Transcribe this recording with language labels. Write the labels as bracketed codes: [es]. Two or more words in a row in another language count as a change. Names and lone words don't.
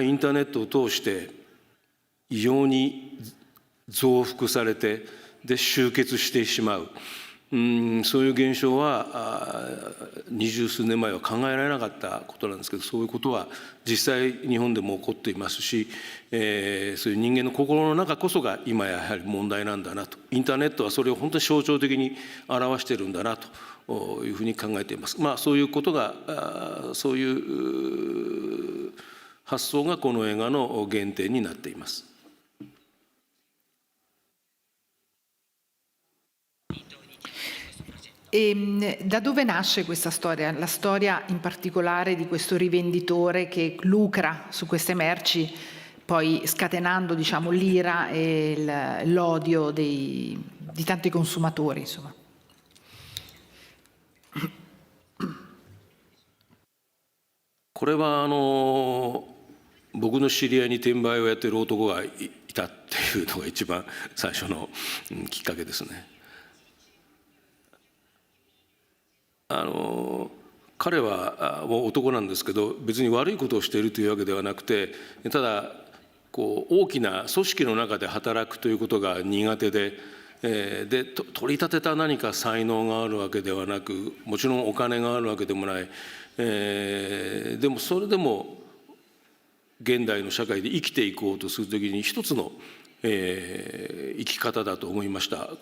[ja] りインターネットを通して異様に増幅されてで集結してしまう、そういう現象は20数年前は考えられなかったことなんですけど、そういうことは実際日本でも起こっていますし、そういう人間の心の中こそが今やはり問題なんだなと、インターネットはそれを本当に象徴的に表しているんだなというふうに考えています。そういうことがそういう発想がこの映画の原点になっています。 [it] E da dove nasce questa storia? La storia in particolare di questo rivenditore che lucra su queste merci, poi scatenando, diciamo, l'ira e l'odio di tanti consumatori, insomma. [ja] これは僕の知り合いに転売をやってる男がいたっていうのが一番最初のきっかけですね。彼は男なんですけど別に悪いことをしているというわけではなくて、ただこう大きな組織の中で働くということが苦手で、取り立てた何か才能があるわけではなく、もちろんお金があるわけでもない、でもそれでも現代の社会で生きていこうとするときに一つの、生き方だと思いました。